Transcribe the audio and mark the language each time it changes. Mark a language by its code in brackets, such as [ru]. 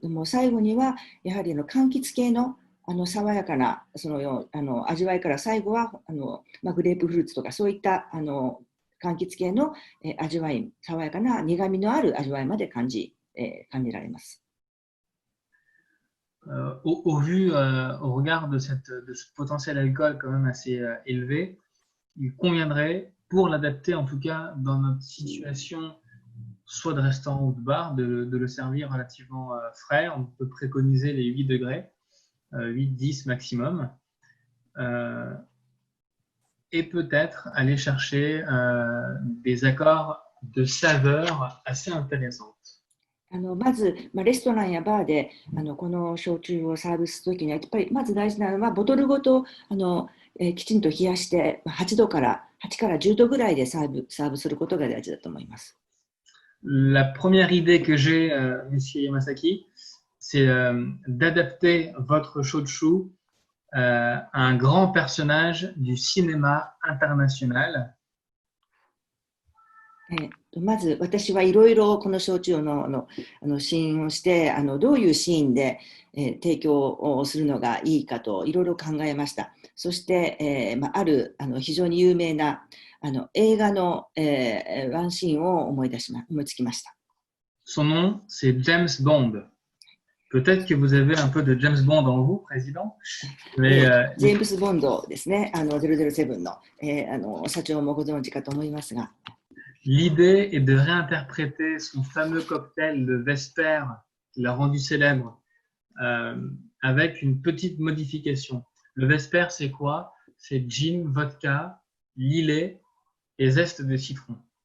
[ja] でも最後にはやはり柑橘系の爽やかな味わいから最後はグレープフルーツとかそういった柑橘系の味わい、爽やかな苦みのある味わいまで感じられます。 [fr] Au regard de ce potentiel alcool quand même assez élevé, il conviendrait, pour l'adapter en tout cas dans notre situation, soit de restaurant ou de bar, de le servir relativement frais. On peut préconiser les 8 degrés, 8-10 maximum. Et peut-être aller chercher des accords de saveurs assez intéressantes. [ja] まず、レストランやバーでこの焼酎をサービスするときにはやっぱりまず大事なのはボトルごときちんと冷やして8から10度ぐらいでサーブすることが大事だと思います。 [fr] La première idée que j'ai, Monsieur Yamasaki, c'est d'adapter votre shochu à un grand personnage du cinéma international. [ja] まず私はいろいろこの焼酎の試飲をしてどういうシーンで、提供をするのがいいかといろいろ考えました。そして、ある非常に有名な映画の、ワンシーンを思いつきました。 [fr] Son nom, c'est James Bond. Peut-être que vous avez un peu de James Bond en vous, président. Mais, [ja] ジェームス・ボンドですね、007の、社長もご存知かと思いますが。 [fr] L'idée est de réinterpréter son fameux cocktail, le Vesper, qu'il a rendu célèbre, avec une petite modification. Le Vesper, c'est quoi? C'est gin, vodka, lillet et zeste de citron.